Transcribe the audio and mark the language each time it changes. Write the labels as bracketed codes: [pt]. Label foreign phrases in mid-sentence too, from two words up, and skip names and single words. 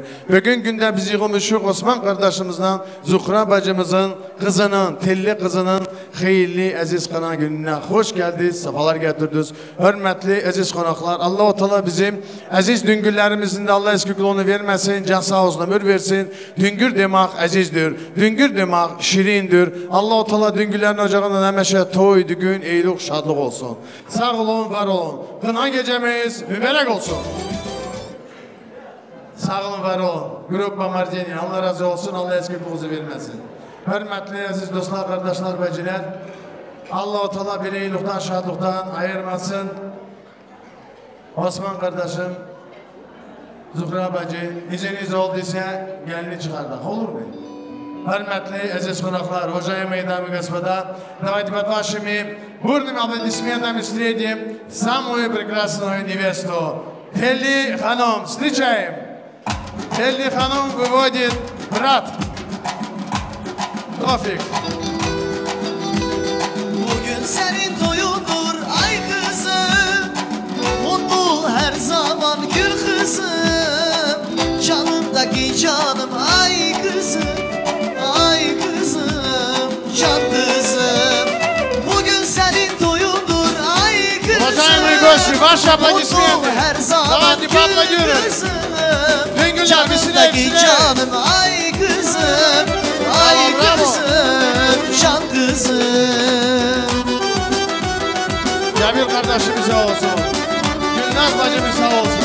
[tr] Bugün günde biz yığılmışıq Osman kardeşimizden Zuhra bacımızın kızının, telli kızının hayırlı, aziz kına gününe hoş geldiniz, sefalar getirdiniz. Hürmetli, aziz konaklar, Allah-u Teala bizim aziz düngüllerimizin de Allah eski kulunu vermesin. [az] can sağ olsun ömür versin. Düngür demək əzizdir, düngür demək şirindir. Allah-u Teala düngürlərin ocağından həmişə toy, düğün, eyluq, şadlıq olsun. Sağ olun, var olun. Qına gecemiz mübarək olsun. Sağ olun, var olun. Grup Mamardini, Allah razı olsun, Allah eskiliğinizi verməsin. Hörmətli, əziz dostlar, qardaşlar, bacılar, Allah-u Teala belə eyluqdan, şadlıqdan ayırmasın. [tr] Osman kardeşim, Zuhra bacı, iziniz olduysa gelini çıkardık, olur mu? Hürmetli, aziz konaklar, hocaya meydanı [ru] господа, давайте под вашими бурными аплодисментами встретим самую прекрасную невесту. [tr] Telli Hanım, [ru] встречаем. [tr] Telli Hanım [ru] выводит брат. Tofik. [tr] Bugün senin toyundur ay kızım, mutlu her zaman gül kızım, canımdaki canım ay kızım, ay kızım, can kızım. Bugün senin toyundur ay kızım, [ru] Уважаемые гости, ваши аплодисменты. [tr] her zaman [ru] Давайте поаплодируем. [tr] kızım, Düngürler, canımdaki canım ay kızım, ay Bravo, bravo. kızım, can kızım. Cemil kardeşimiz sağ olsun. Gülnaz bacımız sağ olsun.